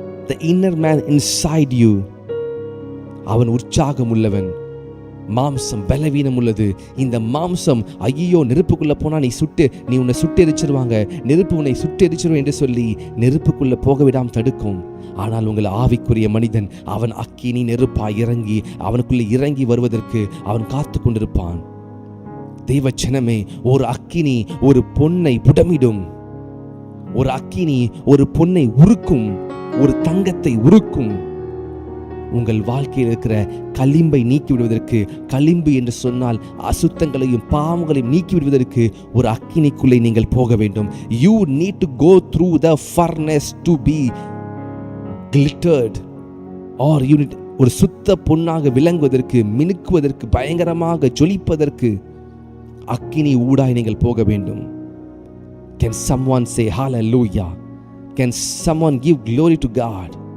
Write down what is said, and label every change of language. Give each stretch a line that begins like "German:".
English: the inner man inside you,
Tamil: அவன் உற்சாகம் உள்ளவன். மாம்சம் பலவீனம் உள்ளது. இந்த மாம்சம் ஐயோ நெருப்புக்குள்ள போனா நீ உன்னை சுட்டெரிச்சிருவாங்க, நெருப்பு உன்னை சுட்டெரிச்சிரும் என்று சொல்லி நெருப்புக்குள்ள போக விடாமல் தடுக்கும். ஆனால் உங்கள் ஆவிக்குரிய மனிதன் அவன் அக்கினி நெருப்பாய் இறங்கி அவனுக்குள்ள இறங்கி வருவதற்கு அவன் காத்து கொண்டிருப்பான். தேவச்சனமே, ஒரு அக்கினி ஒரு பொன்னை புடமிடும், ஒரு அக்கினி ஒரு பொன்னை உருக்கும், ஒரு தங்கத்தை உருக்கும். உங்கள் வாழ்க்கையில் இருக்கிற களிம்பை நீக்கி விடுவதற்கு, களிம்பு என்று சொன்னால் அசுத்தங்களையும் பாவங்களையும் நீக்கி விடுவதற்கு ஒரு அக்கினிக்குள்ளே நீங்கள் போக வேண்டும்.
English: You need to go through the furnace to be glittered, or you need,
Tamil: ஒரு சுத்த பொன்னாக விளங்குவதற்கு, மினுக்குவதற்கு, பயங்கரமாக ஜொலிப்பதற்கு அக்கினி ஊடாய் நீங்கள் போக வேண்டும்.
English: Can someone say hallelujah? Can someone give glory to God?